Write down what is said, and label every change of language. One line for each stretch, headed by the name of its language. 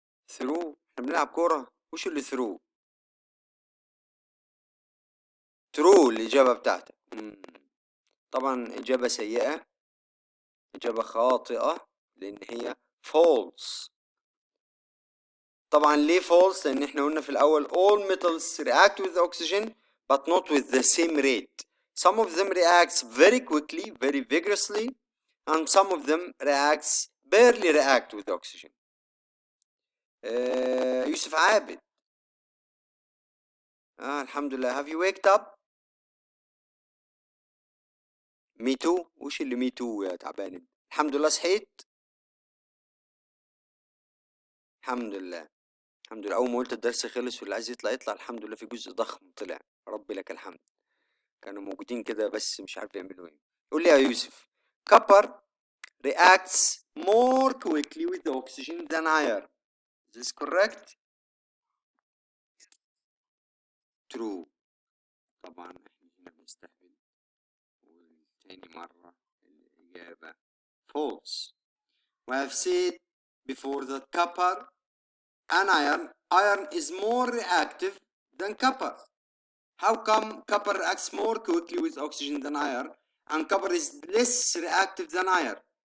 Arabic: ثرو؟ احنا بنلعب كورة، وش اللي ثرو؟ ترو الإجابة بتاعتك. طبعا إجابة سيئة، إجابة خاطئة، لأن هي false. طبعا ليه false؟ لأن احنا قلنا في الأول
English: all metals react with oxygen but not with the same rate. Some of them reacts very quickly, very vigorously, and some of them barely react with oxygen.
Arabic: يوسف عابد. الحمد لله.
English: have you waked up؟ me too.
Arabic: وش اللي
English: me too
Arabic: يا تعبان؟ الحمد لله صحيت. الحمد لله. الحمد لله، اول ما قلت الدرس خلص واللي عايز يطلع يطلع، الحمد لله في جزء ضخم طلع، ربي لك الحمد. كانوا موجودين كده بس مش عارف يعملوا ايه. قول لي يا يوسف.
English: copper reacts more quickly with oxygen than iron. Is this correct?
Arabic: True. طبعا احنا هنا بنستهبل. وتاني مرة الإجابة false.
English: We have said before that copper and iron is more reactive than copper. How come copper reacts more quickly with oxygen than iron, and copper is less reactive than iron?